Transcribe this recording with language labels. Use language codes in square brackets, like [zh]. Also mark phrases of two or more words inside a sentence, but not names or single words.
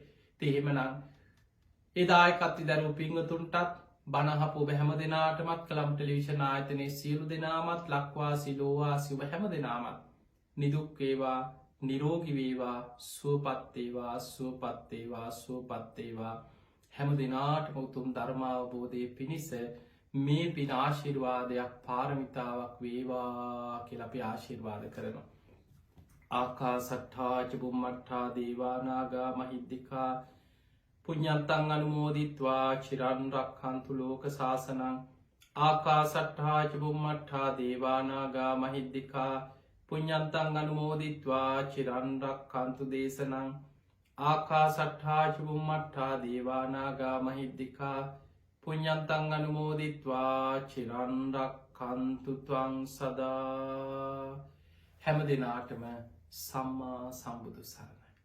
[si] එහෙමනම් එදායකත්ති දැරු පිංගතුන්ටත් බණහපු ඔබ හැම දෙනාටමත් කළම් ටෙලිවිෂන් ආයතනයේ සියලු දෙනාමත් ලක්වාසි ලෝවාසි ඔබ හැම දෙනාමත් නිදුක්වේවා නිරෝගිවේවා සුවපත්තේවා සුවපත්තේවා සුවපත්තේවා හැම දෙනාටම උතුම් ධර්මාවබෝධය පිණිස මේ පින ආශිර්වාදයක් පාරමිතාවක් වේවා කියල අපි ආශිර්වාද කරනවා. [pi] ආකා සට්ඨාච බුම්මට්ඨා දේවානාගා මහිද්දිකා පුඤ්ඤන්තං අනුමෝදිත්වා චිරන් රක්ඛන්තු ලෝක සාසනං ආකා සට්ඨාච බුම්මට්ඨා දේවානාගා මහිද්දිකා පුඤ්ඤන්තං අනුමෝදිත්වා චිරන් රක්ඛන්තු දේශනං ආකා සට්ඨාච බුම්මට්ඨා දේවානාගා මහිද්දිකා පුඤ්ඤන්තං අනුමෝදිත්වා චිරන් රක්ඛන්තු ත්වං සදා. [si] හැම දිනාටම සම්මා සම්බුදු සරණයි.